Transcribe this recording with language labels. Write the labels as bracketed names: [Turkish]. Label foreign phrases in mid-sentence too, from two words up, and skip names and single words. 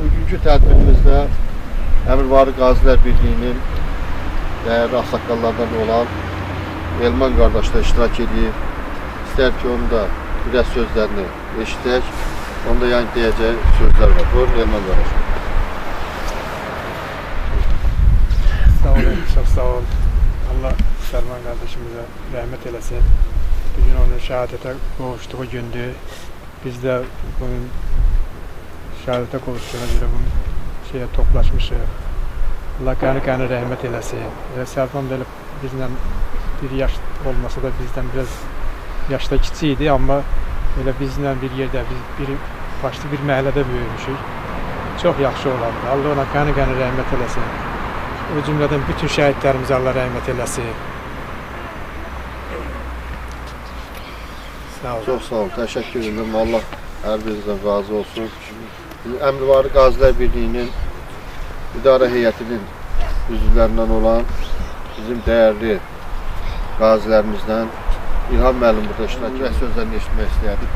[Azerbaijani] Bugünkü tədbirimizdə Əmirvarlı Qazilər Birliyinin dəyərli ağsaqqallardan olan Elman qardaş da iştirak edir. İstər ki, onun da biraz sözlərini eşitək, onda yəni deyəcək sözlər var. Buyurun Elman qardaş. Sağ olun, [Turkish] çok sağ ol. Allah Sərman kardeşimize rahmet eylesin. Bugün onun şehadete kavuştuğu gündü. Biz de bunun şehadete kavuştuğuna göre bunu şeye toplaşmışız. Allah kanı rahmet eylesin. Sərman böyle bizden bir yaş olmasa da bizden biraz yaşta kiçiydi ama böyle bizden bir yerde biz bir başlı bir mahallede büyümüşük. [Azerbaijani] Çok yaxşı olardı. [Turkish] Allah ona kanı rahmet eylesin. [Azerbaijani] O cümleden bütün şəhidlərimize Allah rəhmət eləsin. Sağ olun. Çox sağ olun, təşəkkür edirəm. Allah hər birinizdən razı olsun. Əmirvarlı Qazilər Birliyinin idarə heyətinin üzvlərindən olan bizim dəyərli qazilərimizdən İlham müəllim burada iştirak və sözlərini eşitmək istəyərdik.